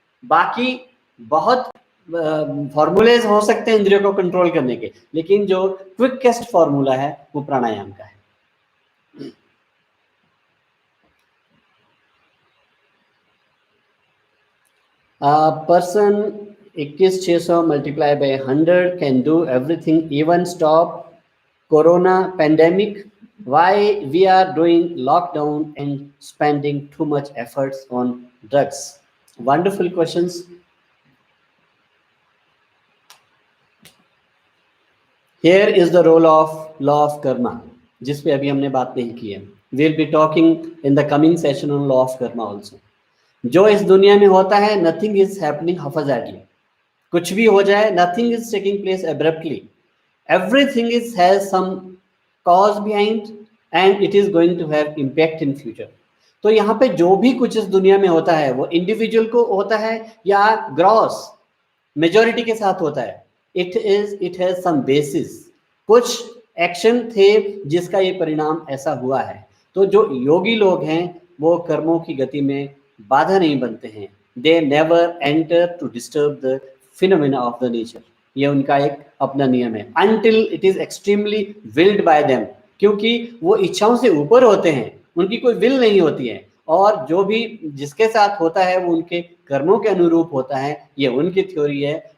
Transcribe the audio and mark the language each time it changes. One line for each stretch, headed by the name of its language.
Hindi: बाकी बहुत फॉर्मूलेज हो सकते हैं इंद्रियों को कंट्रोल करने के, लेकिन जो क्विकेस्ट फॉर्मूला है वो प्राणायाम का है।
English: Person 21,600 multiply by 100 can do everything, even stop Corona pandemic. Why we are doing lockdown and spending too much efforts on drugs? Wonderful questions. Here is the role of law of karma,
Hindi: जिस पे अभी हमने बात नहीं की है.
English: We'll be talking in the coming session on law of karma also.
Hindi: जो इस दुनिया में होता है,
English: nothing is happening haphazardly.
Hindi: कुछ भी हो जाए,
English: nothing is taking place abruptly. Everything has some cause behind, and it is going to have impact in future.
Hindi: तो यहाँ पे जो भी कुछ इस दुनिया में होता है वो इंडिविजुअल को होता है या ग्रॉस मेजॉरिटी के साथ होता है,
English: it has some basis,
Hindi: कुछ एक्शन थे जिसका ये परिणाम ऐसा हुआ है। तो जो योगी लोग हैं वो कर्मों की गति में बाधा नहीं बनते हैं,
English: they never enter to disturb the phenomena of the nature,
Hindi: ये उनका एक अपना नियम है,
English: until it is extremely willed by them,
Hindi: क्योंकि वो इच्छाओं से ऊपर होते हैं, उनकी कोई विल नहीं होती है, और जो भी जिसके साथ होता है वो उनके कर्मों के अनुरूप होता है, ये उनकी थ्योरी है।